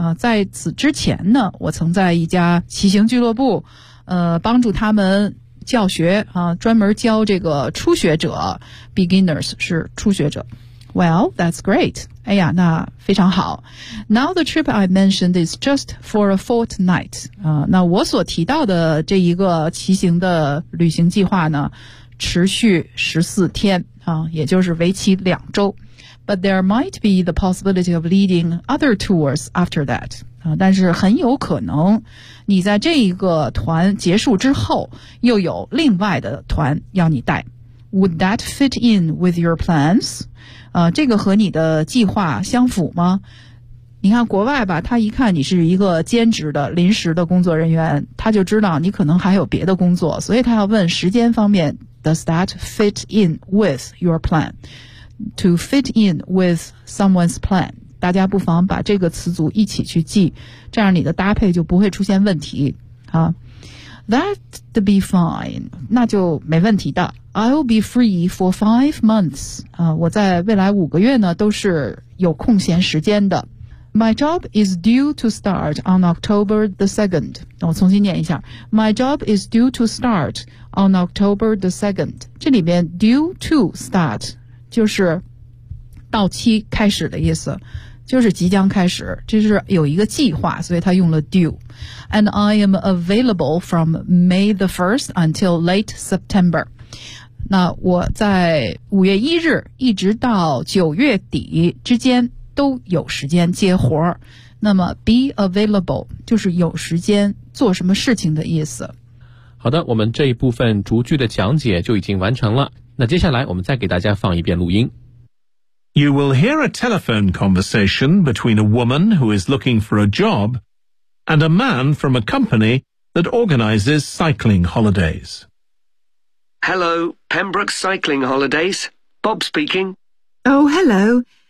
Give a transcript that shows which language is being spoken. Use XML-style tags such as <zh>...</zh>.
<zh>在此之前呢，我曾在一家骑行俱乐部帮助他们教学专门教这个初学者， beginners 是初学者。</zh> <en>Well, that's great.</en> <zh>哎呀，那非常好。</zh> <en>Now the trip I mentioned is just for a fortnight.</en> <zh>那我所提到的这一个骑行的旅行计划呢，持续14天啊，也就是为期2周。</zh> <en>But there might be the possibility of leading other tours after that.</en> <zh>但是很有可能你在这一个团结束之后又有另外的团要你带。</zh> <en>Would that fit in with your plans?</en> <zh>这个和你的计划相符吗？你看国外吧，他一看你是一个兼职的临时的工作人员，他就知道你可能还有别的工作，所以他要问时间方面，</zh> <en>Does that fit in with your plan? To fit in with someone's plan，</en> <zh>大家不妨把这个词组一起去记，这样你的搭配就不会出现问题啊。</zh> <en>That'd be fine，</en> <zh>那就没问题的。</zh> <en>I'll be free for 5 months.</en> <zh>我在未来5个月呢都是有空闲时间的。</zh> <en>My job is due to start on October the 2nd.</en> <zh>我重新念一下。</zh> <en>My job is due to start on October the 2nd.</en> <zh>这里边 due to start 就是到期开始的意思，就是即将开始，这是有一个计划，所以他用了 due.</zh> <en>And I am available from May the 1st until late September.</en> <zh>那我在5月1日一直到9月底之间都有时间接活。那么 be available 就是有时间做什么事情的意思。好的，我们这一部分逐句的讲解就已经完成了。那接下来我们再给大家放一遍录音。</zh> <en>You will hear a telephone conversation between a woman who is looking for a job and a man from a company that organizes cycling holidays. Hello, Pembroke Cycling Holidays. Bob speaking. Oh, hello.</en>